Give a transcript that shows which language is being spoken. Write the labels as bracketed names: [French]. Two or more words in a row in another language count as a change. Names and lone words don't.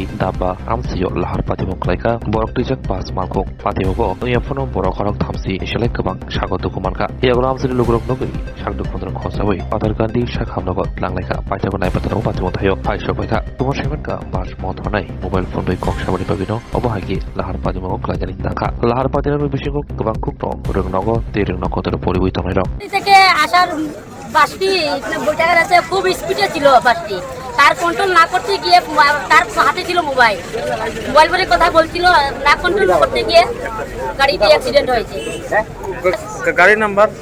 [Kok Borok] Dabba Amsiyo Lahar Patimok Laika Borok Tijak Pas Malkok Patimogo Yafono Borok Horok Thamsi Shelek Kabang Shagotu Kumanka Yagolo Amsiri Lugurok Nogri Shagdu Kondron Khosawai Patarkandi Shakhamnogo Langlaika Paitagonai Patano Patimotayo Paisho Baita Tumor Shemenka Bash Mothonai [English] Mobile Phone [Kok Borok] Doi Kok Shabari Pagino Obahagi Lahar Patimok Lagani Daka Lahar Patimok Bishingok Kabang Kukno Rungnogo Tirungnogo [Bangla] পরিবর্তন হলো থেকে আসার বাসটি বৈঠাকার আছে খুব স্পিডে ছিল বাসটি তার কন্ট্রোল না করতে গিয়ে তার হাতে ছিল মোবাইল বলে কথা বলছিল না কন্ট্রোল করতে গিয়ে গাড়িতে অ্যাক্সিডেন্ট হয়েছে গাড়ির নাম্বার